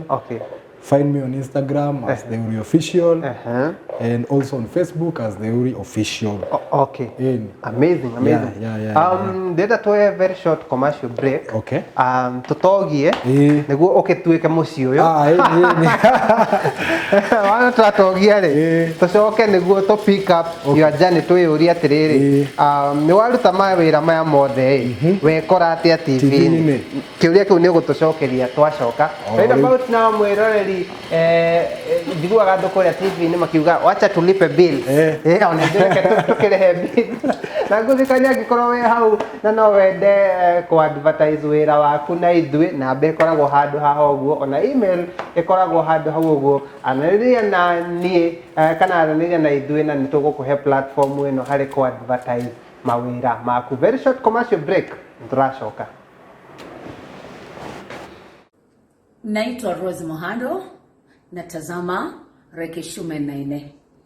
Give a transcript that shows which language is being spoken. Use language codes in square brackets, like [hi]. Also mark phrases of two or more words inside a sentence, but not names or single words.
[en] Find me on Instagram as Theuri official and also on Facebook as Theuri official. Amazing. Data to a very short commercial break. [ki] Tutogie niguo tuweke muci uyu. Wana tutogie ri tucoke niguo [en] to pick up your journey [ki] tuyuria atiriri ni waruta mawira maya mothe wekora atia TV ni kiuria kiu ni gutucokeria twacoka [en] right about now [ki] mwiroreri njiguaga andu kuria TV ni makiuga [sw] wacha tulipe [ki] bill ona ndeke tukirehe bill na nguthikania ngikorwo we hau na no wende ku advertise wira waku na ithui namba ikoragwo handu haha uguo ona email ikoragwo handu hau uguo anariria na nie kana anariria na ithui na nitugukuhe platform ino hari ku advertise mawira maku. [en] Very short commercial break, [ki] turacoka. [sw] Naitwa Rose Mohando, natazama REKE CIUME NA ENE.